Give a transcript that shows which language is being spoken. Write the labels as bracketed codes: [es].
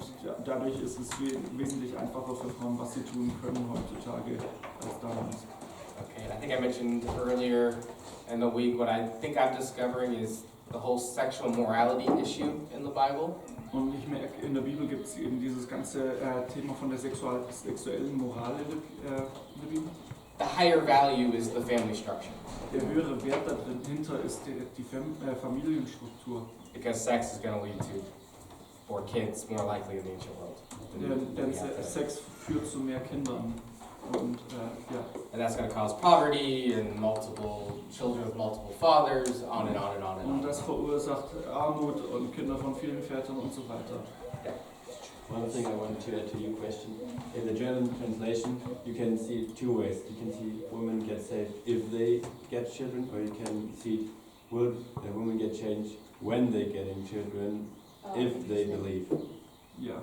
[de] Und ja, dadurch ist es wesentlich einfacher für Frauen, was sie tun können heutzutage als damals. [en] Okay, I think I mentioned earlier in the week what I think I'm discovering is the whole sexual morality issue in the Bible. [de] Und ich merke, in der Bibel gibt es eben dieses ganze Thema von der sexuellen Moral in der Bibel. [en] The higher value is the family structure. [de] Der höhere Wert dahinter ist die Familienstruktur. [en] Because sex is going to lead to more kids, more likely in the ancient world. [de] Denn Sex führt zu mehr Kindern. Und, ja. [en] And that's going to cause poverty and multiple children with multiple fathers, on and on and on and on. [de] Und das verursacht Armut und Kinder von vielen Vätern und so weiter. [en] Yeah. One thing I wanted to add to your question. In the German translation, you can see it two ways. You can see women get saved if they get children, or you can see will a woman get changed when they getting children, if they believe. Yeah,